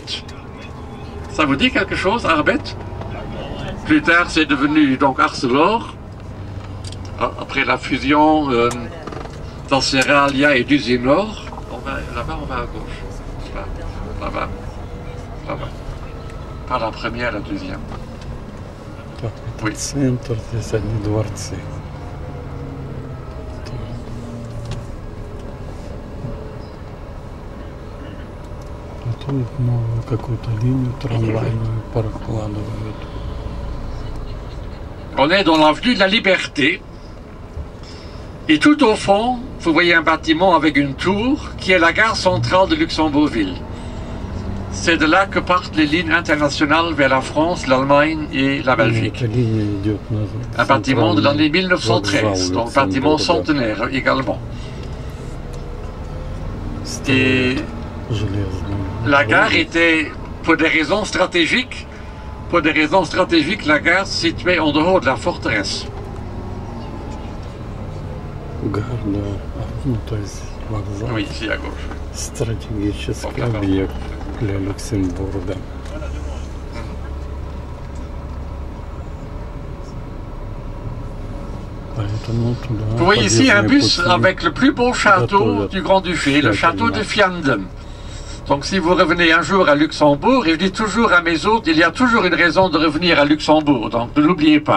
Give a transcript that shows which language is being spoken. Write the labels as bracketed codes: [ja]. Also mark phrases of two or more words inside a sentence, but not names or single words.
[fr] Ça vous dit quelque chose, Arbet? Plus tard, c'est devenu donc Arcelor. Après la fusion d'Anceralia et d'Usinor. Là-bas, on va à gauche. Là-bas. Là-bas. Pas la première, la deuxième. Oui. [ru] Центр, здесь одни дворцы. А тут новую какую-то линию трамвайную прокладывают. [fr] On est dans l'avenue de la Liberté. Et tout au fond, vous voyez un bâtiment avec une tour qui est la gare centrale de Luxembourgville. C'est de là que partent les lignes internationales vers la France, l'Allemagne et la Belgique. Un bâtiment de l'année 1913, donc bâtiment centenaire également. Et la gare était, pour des raisons stratégiques, la gare se situait en dehors de la forteresse. Oui, ici à gauche. [ru] Стратегический объект для Люксембурга. [fr] Vous voyez ici un bus avec le plus beau château du Grand-Duché, le château de Vianden. Donc si vous revenez un jour à Luxembourg, et je dis toujours à mes hôtes, il y a toujours une raison de revenir à Luxembourg, donc ne l'oubliez pas.